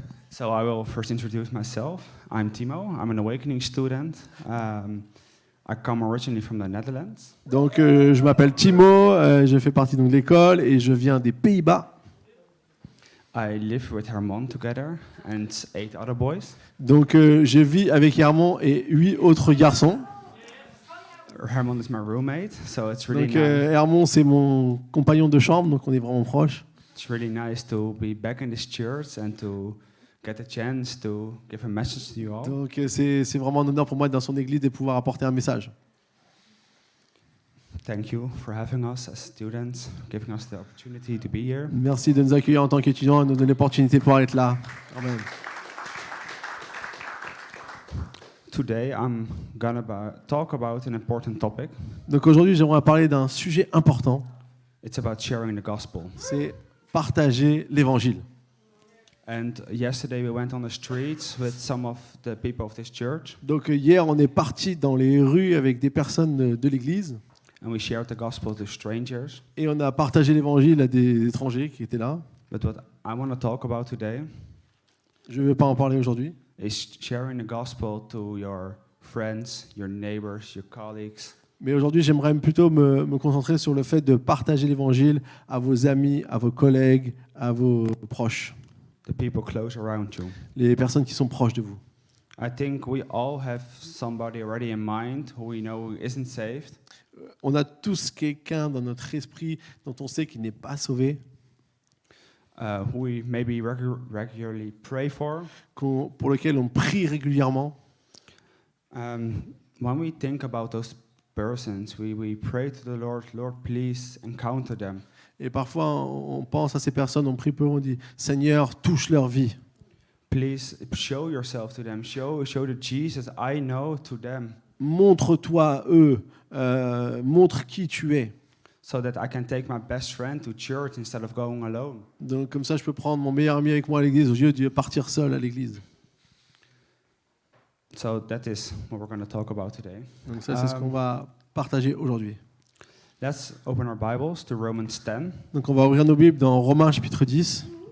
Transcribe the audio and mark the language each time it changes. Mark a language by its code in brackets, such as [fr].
[en] So I will first introduce myself. I'm Timo. I'm an Awakening student. I come originally from the Netherlands. [fr] Donc, je m'appelle Timo, je fais partie donc, de l'école et je viens des Pays-Bas. [en] I live with Herman together and 8 other boys. [fr] Donc, je vis avec Herman et 8 autres garçons. [en] Herman is my roommate, so it's really [fr] Donc, [en] nice. [fr] Herman, c'est mon compagnon de chambre, donc on est vraiment proches. [en] It's really nice to be back in this church and to get a chance to give a message to you all. [fr] Donc, c'est vraiment un honneur pour moi d'être dans son église et de pouvoir apporter un message. [en] Thank you for having us as students, giving us the opportunity to be here. [fr] Merci de nous accueillir en tant qu'étudiants et de nous donner l'opportunité de pouvoir être là. [en] Amen. Today I'm gonna talk about an important topic. [fr] Donc, aujourd'hui, j'aimerais parler d'un sujet important. [en] It's about sharing the gospel. [fr] C'est partager l'évangile. [en] And yesterday we went on the streets with some of the people of this church, [fr] Donc, hier, on est parti dans les rues avec des personnes de l'église. [en] and we shared the gospel to strangers. [fr] Et on a partagé l'évangile à des étrangers qui étaient là. [en] But what I want to talk about today [fr] Je ne vais pas en parler aujourd'hui. [en] is sharing the gospel to your friends, your neighbors, your colleagues, [fr] Mais aujourd'hui, j'aimerais plutôt me concentrer sur le fait de partager l'évangile à vos amis, à vos collègues, à vos proches, [en] the people close around you. [fr] les personnes qui sont proches de vous. [en] I think we all have somebody already in mind who we know isn't saved. [fr] On a tous quelqu'un dans notre esprit dont on sait qu'il n'est pas sauvé, [en] Who we maybe regularly pray for. [fr] pour lequel on prie régulièrement. [en] When we think about those persons, we pray to the Lord, Lord, please encounter them. [fr] Et parfois, on pense à ces personnes, on prie pour eux, on dit « Seigneur, touche leur vie. [en] Please show yourself to them. Show the Jesus I know to them, [fr] Montre-toi à eux, montre qui tu es. » [en] so that I can take my best friend to church instead of going alone. [fr] Donc comme ça, je peux prendre mon meilleur ami avec moi à l'église au lieu de partir seul à l'église. [en] So that is what we're going to talk about today. [fr] Donc ça, c'est ce qu'on va partager aujourd'hui. [en] Let's open our Bibles to Romans 10. [fr] Donc on va ouvrir nos Bibles dans Romains chapitre 10.